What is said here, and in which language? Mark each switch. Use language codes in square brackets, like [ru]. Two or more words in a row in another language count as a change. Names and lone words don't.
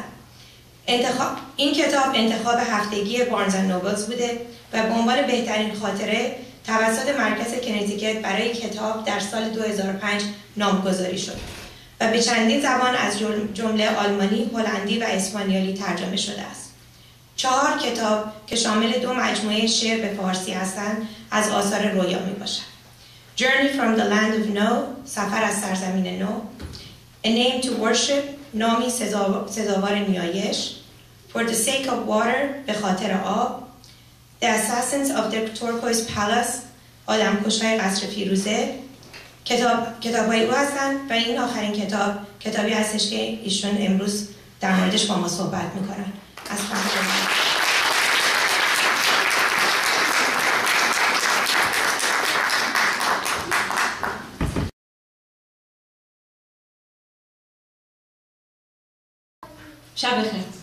[fa] این کتاب انتخاب هفتگی بارنز اند نوبلز بوده و به عنوان بهترین خاطره توسط مرکز کنتیکت برای کتاب در سال 2005 نامگذاری شد و به چندین زبان از جمله آلمانی، هلندی و اسپانیایی ترجمه شده است. 4 کتاب که شامل 2 مجموعه شعر به فارسی هستند از آثار رویا می باشد. Journey from the Land of No، سفر از سرزمین نو. A Name to Worship، نامی سزاوار نیایش. For the Sake of Water، به خاطر آب. The Assassins of the Turquoise Palace، آدمکش‌های قصر فیروزه. کتاب‌های او هستند و این آخرین کتابی هستش که ایشون امروز در موردش با ما صحبت می‌کنن. از شب بخیر.